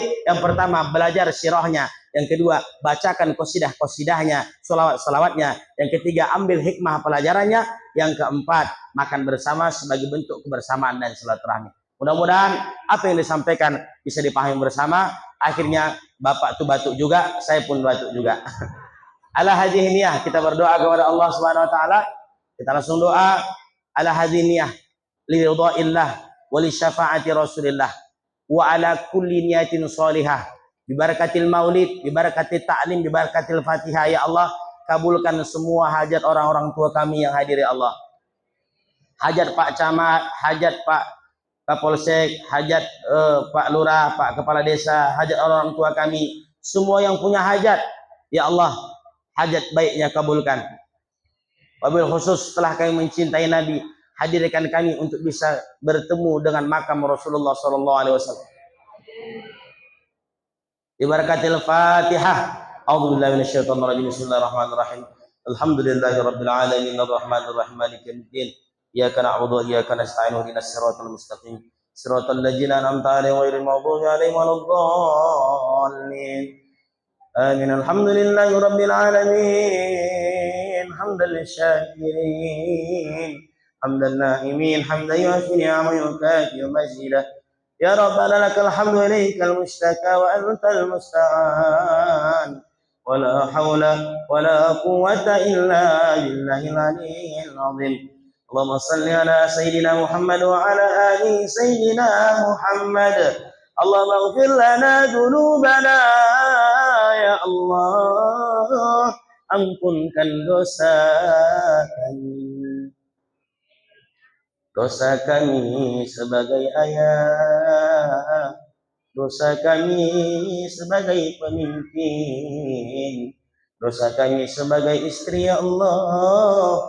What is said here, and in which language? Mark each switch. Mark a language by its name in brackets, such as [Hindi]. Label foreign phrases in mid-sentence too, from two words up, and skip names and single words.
[Indonesian] Yang pertama belajar sirahnya, yang kedua bacakan qasidah-qasidahnya, salawat-salawatnya, yang ketiga ambil hikmah pelajarannya, yang keempat makan bersama sebagai bentuk kebersamaan dan silaturahmi. Mudah-mudahan apa yang disampaikan bisa dipahami bersama. Akhirnya Bapak tuh batuk juga, saya pun batuk juga. [Arabic] على هذه النية, [Indonesian] kita berdoa kepada Allah [Arabic] سبحانه وتعالى. [Indonesian] Kita langsung doa. [Arabic] على هذه النية لرضا الله ولشفاعة رسول الله وعلى كل نية صالحة ببركة المولد ببركة التعليم ببركة الفاتحة. [Indonesian] Ya Allah, kabulkan semua hajat orang-orang tua kami yang hadir ya Allah. Hajat Pak Camat, hajat Pak Kapolsek, hajat Pak Lurah, Pak Kepala Desa, hajat orang tua kami, semua yang punya hajat, ya Allah, hajat baiknya kabulkan. [Arabic] وبالخصوص [Indonesian] setelah kami mencintai Nabi, hadirkan kami untuk bisa bertemu dengan makam Rasulullah [Arabic] صلى الله عليه وسلم. ببركة الفاتحة. أعوذ بالله من الشيطان الرجيم بسم الله الرحمن الرحيم الحمد لله رب العالمين الرحمن الرحيم مالك يوم الدين. إياك نعبد وإياك نستعين اهدنا الصراط المستقيم صراط الذين أنعمت عليهم غير المغضوب عليهم ولا الضالين. آمين الحمد لله رب العالمين حمدا للشاكرين حمدا ناعمين حمدا يوافي نعمه يكافئ مزيده. يا ربنا لك الحمد إليك المشتكى وأنت المستعان ولا حول ولا قوة إلا بالله العلي العظيم. اللهم صل على سيدنا محمد وعلى آل سيدنا محمد. اللهم اغفر لنا ذنوبنا يا الله, [Indonesian] ampunkan dosa kami. Dosa kami sebagai ayah, dosa kami sebagai pemimpin, dosa kami sebagai istri ya Allah.